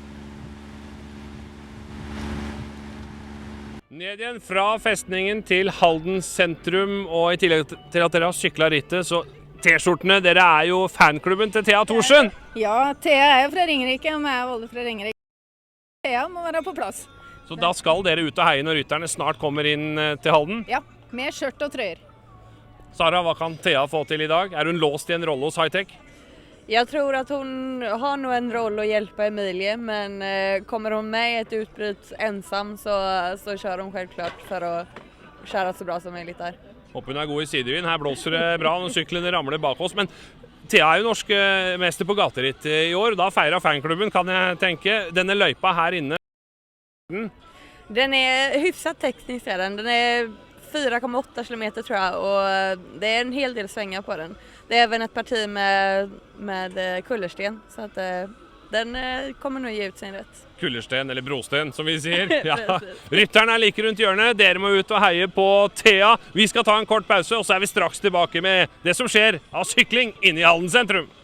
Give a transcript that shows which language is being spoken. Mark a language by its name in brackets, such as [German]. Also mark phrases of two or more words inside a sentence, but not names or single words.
[Norwegian] Ned igjen fra festningen til Halden sentrum, og i tillegg til at dere har syklet rittet, så T-skjortene, dere er jo fanklubben til Thea Thorsen. Ja, Thea er jo fra Ringerike, og jeg er Volle fra Ringerike. Thea må være på plass. Så da skal dere ut og heie når rytterne snart kommer inn til Halden? Ja, med skjørt og trøyer. Sara, hva kan Thea få til i dag? Er hun låst i en rolle hos high-tech? [Swedish] Jag tror att hon har nog en roll att hjälpa Emilie, men kommer hon med i ett utbryt ensam så kör hon självklart för att köra så bra som möjligt där. [Norwegian] Håper hun er god i sidevind. Her blåser det bra når syklene ramler bak oss, men Thea er jo norsk mester på gateritt i år, og da feirer fanklubben, kan jeg tenke. Denne løypa her inne. [Swedish] Den är hyfsat teknisk, den är 4,8 kilometer tror jag, och det är en hel del svängar på den. Det är även ett parti med kullersten, så att den kommer nog ge ut sin rätt. [Norwegian] Kullersten, eller brosten, som vi sier. Ja. Rytterne er like rundt hjørnet. Dere må ut og heie på Thea. Vi skal ta en kort pause, og så er vi straks tilbake med det som skjer av sykling inne i Halden sentrum.